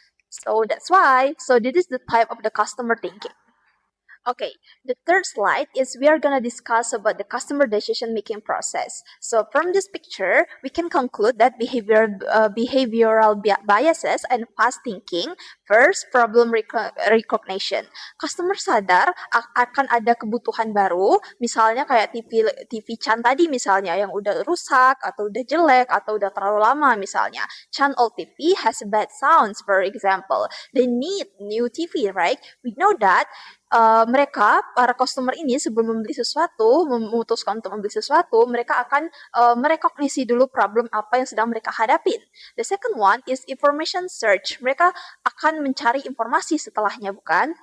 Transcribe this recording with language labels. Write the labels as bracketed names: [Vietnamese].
[English] So that's why. So this is the type of the customer thinking. Okay, the third slide is we are going to discuss about the customer decision making process. So from this picture, we can conclude that behavioral biases and fast thinking. First, problem recognition. [Indonesian] Customer sadar akan ada kebutuhan baru, misalnya kayak TV Chan tadi misalnya yang udah rusak atau udah jelek atau udah terlalu lama misalnya. [English] Chan old TV has bad sounds, for example. They need new TV, right? We know that [Indonesian] mereka para customer ini sebelum membeli sesuatu, memutuskan untuk membeli sesuatu, mereka akan merekognisi dulu problem apa yang sedang mereka hadapin. [English] The second one is information search. [Indonesian] Mereka akan mencari informasi setelahnya, bukan?